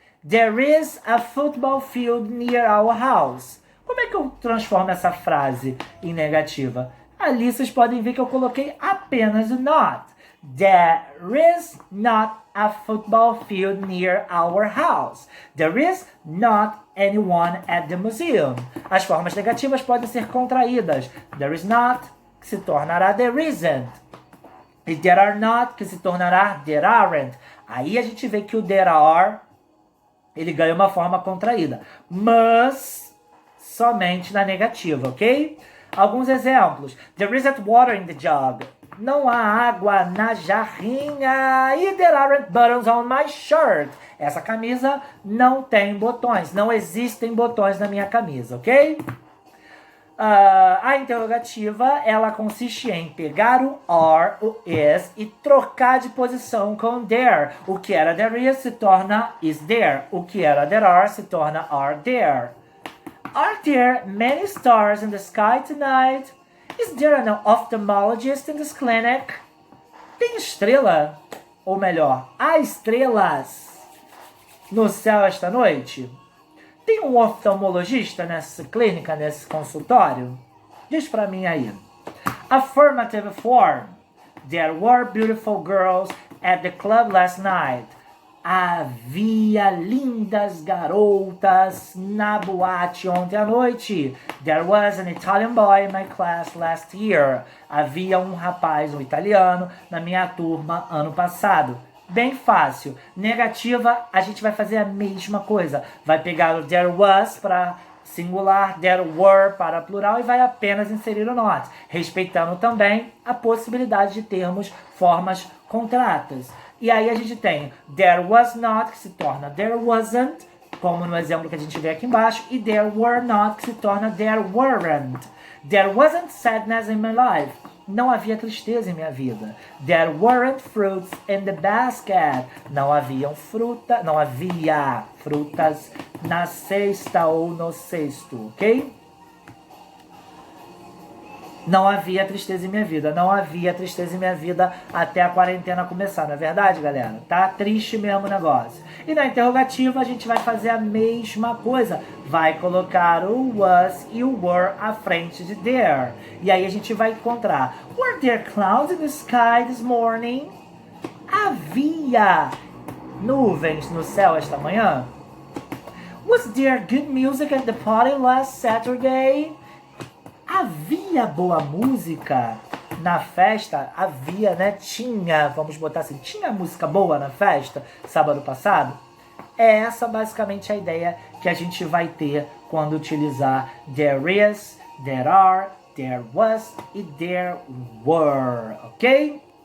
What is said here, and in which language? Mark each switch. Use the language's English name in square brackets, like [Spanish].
[English] There is a football field near our house. [Portuguese] Como é que eu transformo essa frase em negativa? Ali vocês podem ver que eu coloquei apenas o not. [English] There is not a football field near our house. There is not anyone at the museum. [Portuguese] As formas negativas podem ser contraídas. [English] There is not, [Portuguese] que se tornará [English] there isn't. E there are not, [Portuguese] que se tornará [English] there aren't. [Portuguese] Aí a gente vê que o [English] there are, [Portuguese] ele ganha uma forma contraída. Mas somente na negativa, ok? Alguns exemplos. [English] There isn't water in the jug. [Portuguese] Não há água na jarrinha. [English] E there aren't buttons on my shirt. [Portuguese] Essa camisa não tem botões. Não existem botões na minha camisa, ok? A interrogativa, ela consiste em pegar o are, o is e trocar de posição com there. O que era [English] there is [Portuguese] se torna [English] is there. [Portuguese] O que era [English] there are [Portuguese] se torna [English] are there. Are there many stars in the sky tonight? Is there an ophthalmologist in this clinic? [Portuguese] Tem estrela, ou melhor, há estrelas no céu esta noite? Tem um oftalmologista nessa clínica, nesse consultório? Diz pra mim aí. [English] Affirmative form. There were beautiful girls at the club last night. [Portuguese] Havia lindas garotas na boate ontem à noite. [English] There was an Italian boy in my class last year. [Portuguese] Havia um rapaz, um italiano, na minha turma ano passado. Bem fácil. Negativa, a gente vai fazer a mesma coisa. Vai pegar o [English] there was [Portuguese] para singular, [English] there were [Portuguese] para plural e vai apenas inserir o not, respeitando também a possibilidade de termos formas contratas. E aí a gente tem [English] there was not, [Portuguese] que se torna [English] there wasn't, [Portuguese] como no exemplo que a gente vê aqui embaixo, e [English] there were not, [Portuguese] que se torna [English] there weren't. There wasn't sadness in my life. [Portuguese] Não havia tristeza em minha vida. [English] There weren't fruits in the basket. [Portuguese] Não havia frutas na cesta ou no cesto, ok? Não havia tristeza em minha vida. Não havia tristeza em minha vida até a quarentena começar, não é verdade, galera? Tá triste mesmo o negócio. E na interrogativa a gente vai fazer a mesma coisa. Vai colocar o was e o were à frente de there. E aí a gente vai encontrar [English] were there clouds in the sky this morning? [Portuguese] Havia nuvens no céu esta manhã? [English] Was there good music at the party last Saturday? [Portuguese] Havia boa música na festa? Havia, né? Tinha, vamos botar assim, tinha música boa na festa sábado passado? É essa basicamente a ideia que a gente vai ter quando utilizar [English] there is, there are, there was [Portuguese] e [English] there were, [Portuguese] ok?